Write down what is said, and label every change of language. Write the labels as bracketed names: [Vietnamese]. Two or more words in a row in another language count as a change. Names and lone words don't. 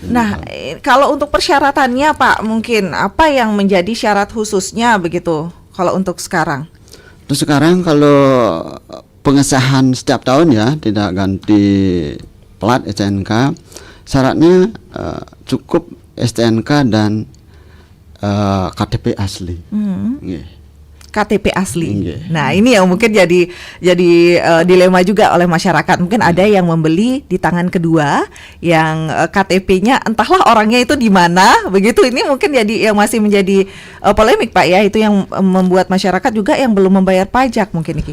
[Indonesian] Nah, kalau untuk persyaratannya Pak, mungkin apa yang menjadi syarat khususnya begitu kalau untuk sekarang? Terus sekarang kalau pengesahan setiap tahun ya, tidak ganti plat STNK, syaratnya cukup STNK dan KTP asli. Nggih. KTP asli. Nggih. Nah, ini yang mungkin jadi dilema juga oleh masyarakat. Mungkin ada yang membeli di tangan kedua, yang KTP-nya entahlah orangnya itu di mana, begitu. Ini mungkin jadi yang masih menjadi polemik Pak ya. Itu yang membuat masyarakat juga yang belum membayar pajak mungkin iki.